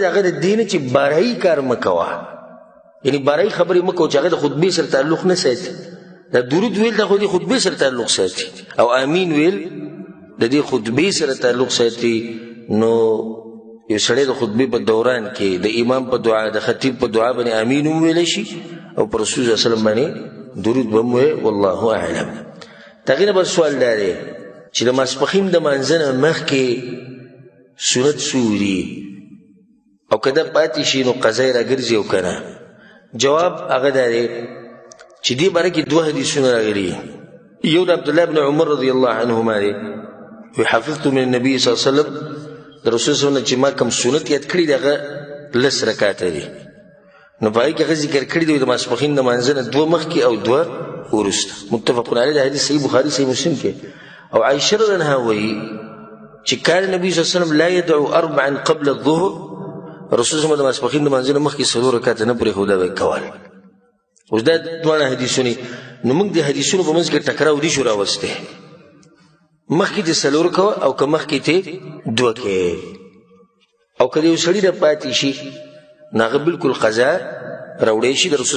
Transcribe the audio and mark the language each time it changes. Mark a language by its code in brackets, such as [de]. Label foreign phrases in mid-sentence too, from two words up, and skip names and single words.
[ps] هغه د دې نه چې بارایي کار مه کوه یعنی بارایي خبرې مه کوه چې هغه د خطبې سره تعلق نه ساتي دا درود ویل دا خو د خطبې سره تعلق ساتي او امین ویل د دې خطبې سره تعلق ساتي نو یو سړی د خطبې په دوران کې د امام په دعا د خطیب په دعا باندې امین هم ویلی شي او پر رسول [ar] صلی الله علیه وسلم [ps] باندې درود به هم ویل [ar] والله اعلم [ps] د هغې نه بل سوال دا دی چې د ماسپښین د مانځه نه مخکې سنت څو دي او که دا پاتې شي نو قضا یې راګرځي او که نه جواب هغه دا دی چې دې باره کې دوه حدیثونه راغلي یو د عبدالله بن عمر [ar] رضی الله عنهما [ps] دی وی [ar] حفظت من النبي صلی الله علیه وسلم [ps] د رسول [ar] صلی الله علیه وسلم [ps] چې ما کوم سنت یاد کړي دی هغه لس رکاته دي نو په هغې کې هغه ذکر کړي دی د ماسپښین د مانځه نه دوه مخکې او دوه وروسته [ar] متفق علیه [ps] د حدیث صحیح بخاري صحیح مسلم کې او عایشه [ar] رضی الله عنها [ps] وایي چې [ar] کان النبي صلی الله علیه وسلم لا يدعو اربعا قبل الظهر [ps] رسول [ar] صلی الله علیه وسلم [ps] د ماسپښین د مانځه نه مخکې څلور رکاته نه پرېښوده به یې کول اوس دا دواړه حدیثونه نو موږ د حدیثونو په منځ کې ټکراو دي شو راوستی مخکې دې څلور کوه او که مخکې ته دوه کې او که د یو سړي نه پاتې شي نو هغه بلکل قضا راوړی شي د رسول صلی